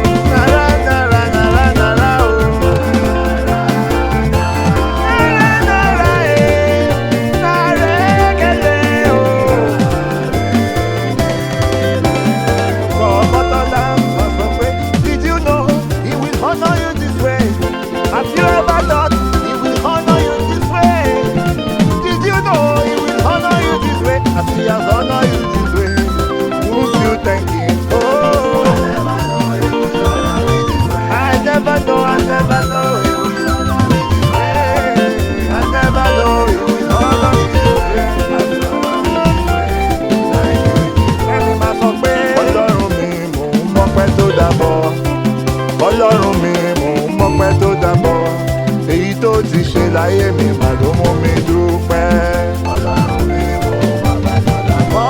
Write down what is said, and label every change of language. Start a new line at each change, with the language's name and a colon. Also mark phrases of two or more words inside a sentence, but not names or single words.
English: Na, na, na, na, na, na, na, na, oh. Na, na, na, na, eh. Na, rekele, oh. For Motola, for, for, for, did you know he will honor you this way? Have you ever thought he will honor you this way? Did you know he will honor you this way? As he has honored you this way, won't you thank him? Oh, I never know, I never know he will honor me this way. I never know he will honor me this way.
Yoruba: Ẹni máa sọ pé, "Ọlọ́run mi, mò ń mọ́pẹ́ tó dàbọ̀. Ọlọ́run mi, mò ń mọ́pẹ́ tó dàbọ̀. Èyí tó ti ṣe láyé mi mà ló mú mi dúpẹ́." Ọlọ́run mi, mò ń mọ́pẹ́ tó dàbọ̀.